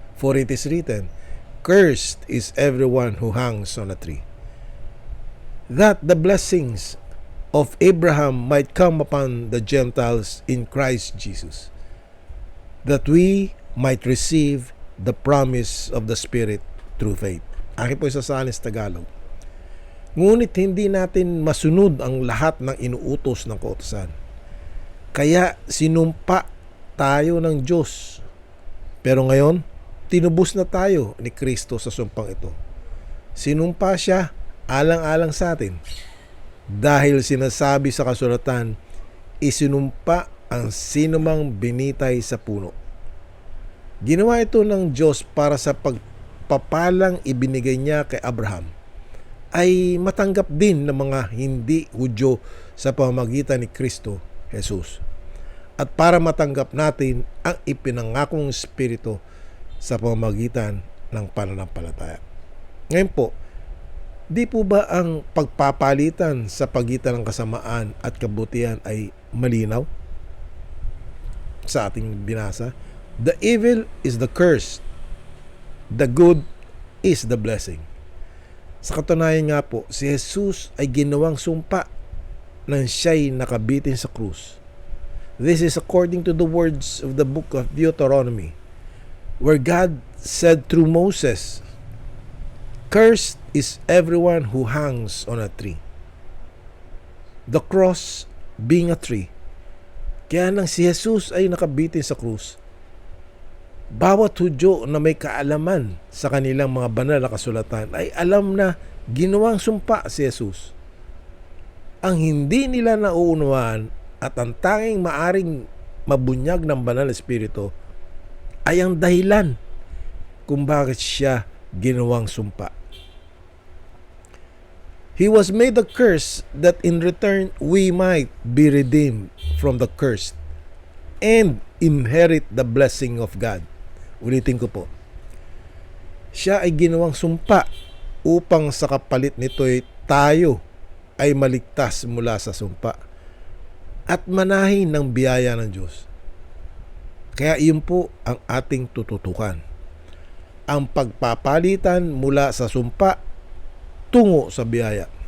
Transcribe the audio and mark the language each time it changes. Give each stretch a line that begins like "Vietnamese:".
English: For it is written, cursed is everyone who hangs on a tree, that the blessings of Abraham might come upon the Gentiles in Christ Jesus, that we might receive the promise of the Spirit through faith.
Filipino: Akin po isasalin sa Tagalog. Ngunit hindi natin masunod ang lahat ng inuutos ng kautusan. Kaya sinumpa tayo ng Diyos. Pero ngayon, tinubos na tayo ni Kristo sa sumpang ito. Sinumpa siya alang-alang sa atin. Dahil sinasabi sa kasulatan, isinumpa ang sinumang binitay sa puno. Ginawa ito ng Diyos para sa pagpapalang ibinigay niya kay Abraham ay matanggap din ng mga hindi Hudyo sa pamamagitan ni Kristo Jesus. at para matanggap natin ang ipinangakong Espiritu sa pamamagitan ng pananampalataya. Ngayon po, di po ba ang pagpapalitan sa pagitan ng kasamaan at kabutihan ay malinaw sa ating binasa?
English: The evil is the curse. The good is the blessing.
Filipino: Sa katunayan nga po, si Jesus ay ginawang sumpa nang siya'y nakabitin sa krus.
English: This is according to the words of the book of Deuteronomy, where God said through Moses, "Cursed is everyone who hangs on a tree." The cross being a tree.
Filipino: Kaya nang si Jesus ay nakabitin sa krus, bawat Hudyo na may kaalaman sa kanilang mga banal na kasulatan ay alam na ginawang sumpa si Jesus. Ang hindi nila nauunawaan at ang tanging maaring mabunyag ng banal na Espiritu ay ang dahilan kung bakit siya ginawang sumpa.
English: He was made a curse that in return we might be redeemed from the curse and inherit the blessing of God.
Filipino: Ulitin ko po. Siya ay ginawang sumpa upang sa kapalit nito'y tayo ay maligtas mula sa sumpa at manahin ng biyaya ng Diyos. Kaya iyon po ang ating tututukan. Ang pagpapalitan mula sa sumpa tungo sa biyaya.